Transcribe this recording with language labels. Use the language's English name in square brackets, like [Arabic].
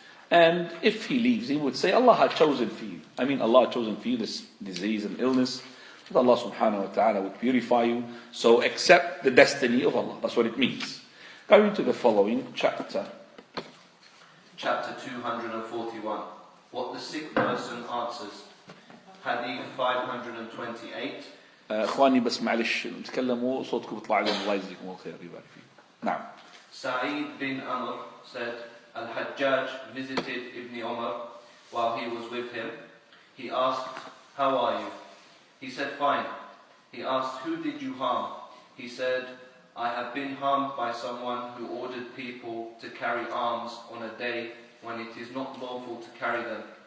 [English] And if he leaves, he would say, Allah had chosen for you. Allah had chosen for you this disease and illness. That Allah subhanahu wa ta'ala would purify you. So accept the destiny of Allah. That's what it means. Going to the following chapter. Chapter 241. What the sick person answers. Hadith 528. [Arabic] اخواني بس معلش تكلموا صوتكم يطلع لهم الله يجزيكم الخير يبارك فيكم. نعم. [English] Sa'id bin Amr said, Al-Hajjaj visited Ibn Umar while he was with him. He asked, how are you? He said, fine. He asked, who did you harm? He said, I have been harmed by someone who ordered people to carry arms on a day when it is not lawful to carry them.